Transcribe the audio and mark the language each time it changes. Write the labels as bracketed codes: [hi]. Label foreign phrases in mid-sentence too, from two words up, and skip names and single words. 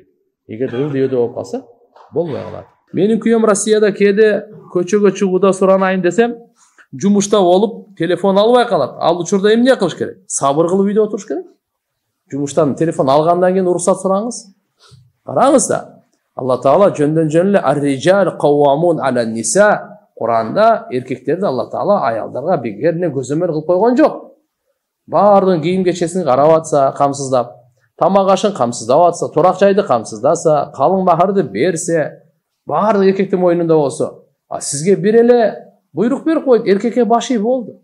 [ky] Эгер ылдый болуп калса, болбой калат. Менин күйөөм Россияда кээде көчөгө чыгууда суранайын десем, жумушта болуп, телефон албай калат. Ал учурда эмне кылыш керек? Сабыр кылып үйдө отуруш керек. Жумуштан телефон алгандан кийин уруксат сураңыз. Караңыз да. Алла Таала жөндөн жөн эле [ar] الرجال قوامون على النساء. [ky] Куранда эркектерди Алла Таала аялдарга бекерне көзөмөл кылып койгон жок. Бардын кийим кечесин карап атса, камсыздап, тамак ашын камсыздап атса, турак жайды камсыздаса, калың махарды берсе, бардык эркектин мойнунда болсо, сизге бир эле буйрук берип койду, эркекке баш ий болду.